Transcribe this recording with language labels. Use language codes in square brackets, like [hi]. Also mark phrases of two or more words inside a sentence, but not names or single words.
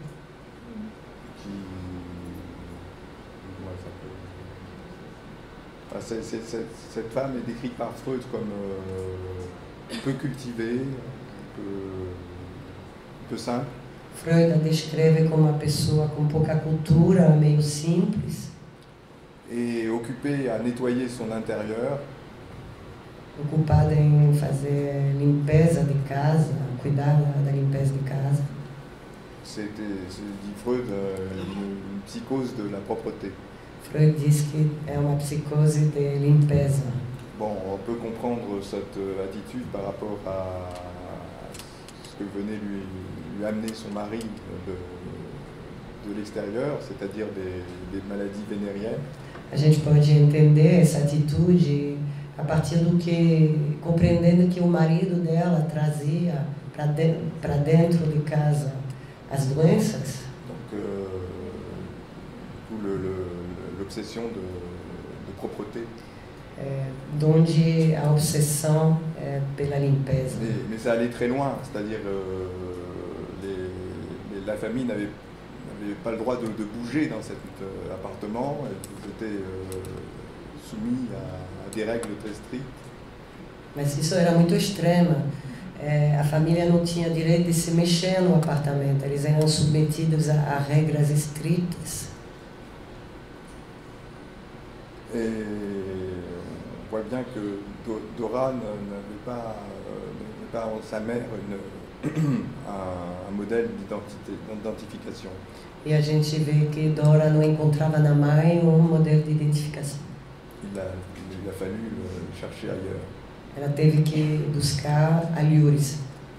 [fr] comment elle s'appelle? Cette femme est décrite par Freud comme peu cultivée, peu simple. [pt] Freud a descreve como uma pessoa com pouca cultura, meio simples, [fr] Et occupée à nettoyer son intérieur, [pt] ocupada em fazer limpeza de casa, cuidar da limpeza de casa. [fr] c'est, dit Freud, une psychose de la propreté. [pt] Freud diz que é uma psicose de limpeza. [fr] Bon, on peut comprendre cette attitude par rapport à ce que venait lui amener son mari de l'extérieur, c'est-à-dire des maladies vénériennes. [pt] A gente pode entender essa atitude a partir do que, compreendendo que o marido dela trazia para dentro de casa as doenças. [fr] Donc, l'obsession de propreté. [pt] Donde a obsessão pela limpeza. [fr] Mais ça allait très loin, c'est-à-dire la famille n'avait pas le droit de bouger dans cet appartement, ils étaient soumis à des règles très strictes. [pt] Mas isso era muito extrema. A família não tinha direito de se mexer no apartamento, eles eram submetidos a regras estritas. [fr] Et on voit bien que Dora n'avait pas en sa mère un modèle d'identification. [pt] E a gente vê que Dora não encontrava na mãe modelo de identificação. [fr] Il a fallu chercher ailleurs. [pt] Ela teve que buscar alhures.